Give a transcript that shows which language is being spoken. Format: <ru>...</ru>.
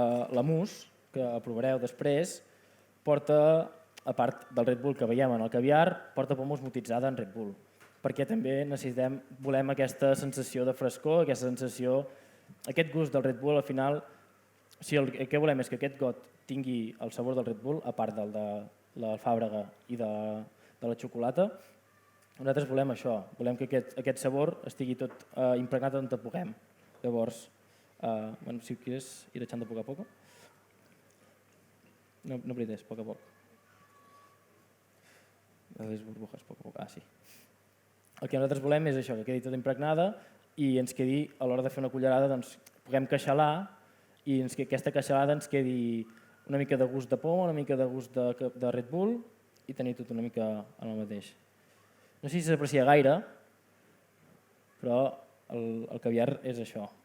<ca>La mousse, que aprovareu després, porta, a part del Red Bull que veiem en el caviar, porta poma osmotitzada en Red Bull, perquè també volem aquesta sensació de frescor, aquesta sensació, aquest gust del Red Bull. Al final, el que volem és que aquest got tingui el sabor del Red Bull, a part del de l'alfàbrega i de la xocolata. Nosaltres volem això, volem que aquest sabor estigui tot impregnat on puguem.</ca> <es>Llavors, si quieres ir echando poco a poco. No apretes, poco a poco. Les burbujas, poco a poco. Sí.</es> <ca>El que nosaltres volem és això, que quedi tot impregnada i ens quedi, a l'hora de fer una cullerada, doncs, puguem queixalar i que aquesta queixalada ens quedi una mica de gust de poma, una mica de gust de Red Bull i tenir tot una mica en el mateix. No sé si s'aprecia gaire, però el caviar és això.</ca>